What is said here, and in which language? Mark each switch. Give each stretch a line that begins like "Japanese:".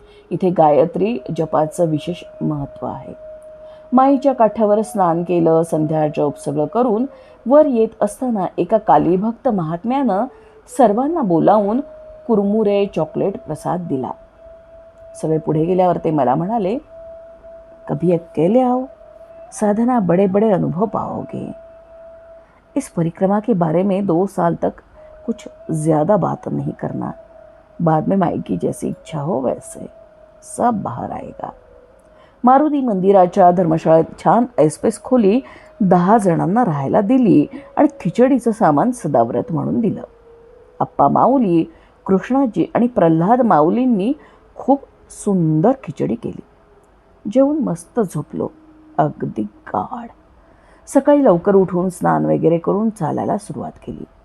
Marathi: इथे गायत्री जपाचं विशेष महत्त्व आहे. माईच्या काठावर स्नान केलं, संध्या जप सगळं करून वर येत असताना एका कालीभक्त महात्म्यानं सर्वांना बोलावून कुरमुरे चॉकलेट प्रसाद दिला. सगळे पुढे गेल्यावर ते मला म्हणाले,
Hindi: कभी अकेले आओ, साधना बड़े बड़े अनुभव पाओगे. इस परिक्रमा के बारे में 2 साल तक कुछ ज़्यादा बात नहीं करना. बाद में माई की जैसी इच्छा हो वैसे सब बाहर आएगा.
Marathi: मारुती मंदिराच्या धर्मशाळेत छान ऐसपैस खोली 10 जणांना राहायला दिली आणि खिचडीचं सामान सदाव्रत म्हणून दिलं. आप्पा माऊली, कृष्णाजी आणि प्रल्हाद माऊलींनी खूप सुंदर खिचडी केली. जेवून मस्त झोपलो, अगदी गाढ. सकाळी लवकर उठून स्नान वगैरे करून चालायला सुरुवात केली.